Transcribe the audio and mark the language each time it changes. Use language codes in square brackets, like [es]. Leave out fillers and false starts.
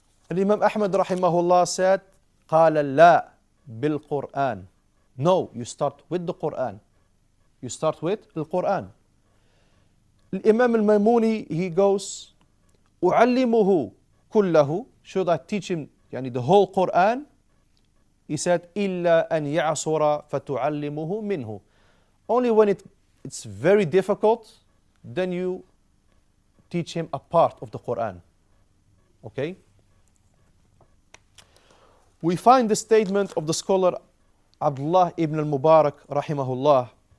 [en] And Imam Ahmad rahimahullah said, قال لا بالقرآن. No, you start with the Quran. You start with the Quran. Imam al-Maymuni, he goes, أعلمه كله. Should I teach him يعني the whole Quran? [ar] He said, إلا أن يعصر فتعلمه منه. [en] Only when it's very difficult, then you teach him a part of the Quran. Okay? We find the statement of the scholar Abdullah ibn al-Mubarak rahimahullah.